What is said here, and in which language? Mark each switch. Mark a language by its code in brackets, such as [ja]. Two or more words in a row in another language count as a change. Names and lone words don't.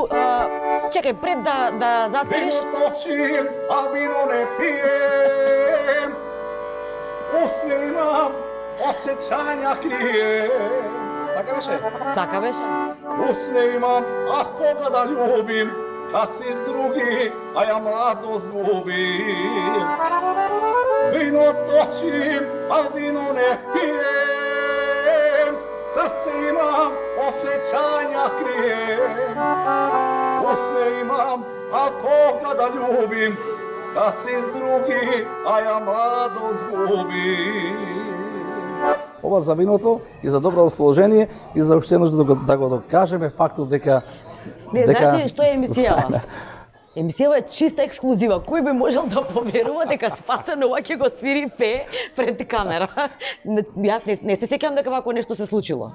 [mk] Чекај, пред да засвириш... [sr] Вино точим, а вино не пием. После имам осеќања крием. [mk] Така беше? Така беше. [sr] После имам, а кога да љубим, kad si s drugi, a ja mladost gubim. Vino točim, a vino ne pijem, srce imam, osjećanja krijem. Usne imam, a koga da ljubim, kad si s drugi, a ja mladost gubim. [mk] Ова за виното и за добро расположение и за уште еднаш да го докажеме фактот дека не, знаеш ли што е емисијава? Емисијава е чиста ексклузива. Кој би можел да поверува дека Спасен ова ќе го свири пее пред камера? Јас не се сеќавам дека вако нешто се случило.